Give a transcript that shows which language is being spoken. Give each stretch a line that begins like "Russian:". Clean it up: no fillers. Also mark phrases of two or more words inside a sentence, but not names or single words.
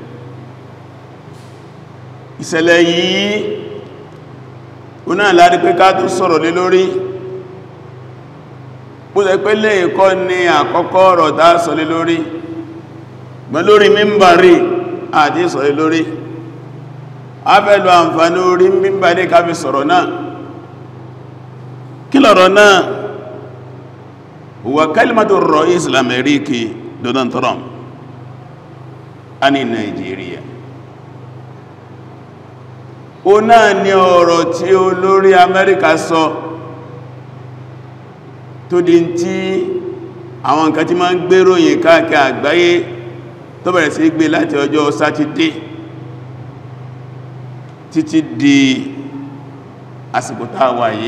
Yoruba: Ìṣẹ̀lẹ̀ yìí ó náà láti pé ká tó sọ̀rọ̀ lé lórí, bó ṣe pé lè kọ́ ní àkọ́kọ́ ọ̀rọ̀ tá sọ lé lórí, gbọ́n lórí mímbàrí àti sọ lé lórí. A fẹ́ lo àǹfààní orí mímbàrí ká fi sọ̀rọ̀ náà. Kí lọ̀rọ̀ náà?
Arabic: هو كلمة الرئيس الأمريكي Donald Trump عن Nigeria.
Yoruba: Ó náà ni ọ̀rọ̀ tí olórí Amẹ́ríkà sọ tó di tí àwọn nǹkan tí máa ń gbéròyìn káàkiri àgbáyé tó bẹ̀rẹ̀ sí gbé láti ọjọ́ sátidé títí di àsìkò tá a wà yìí.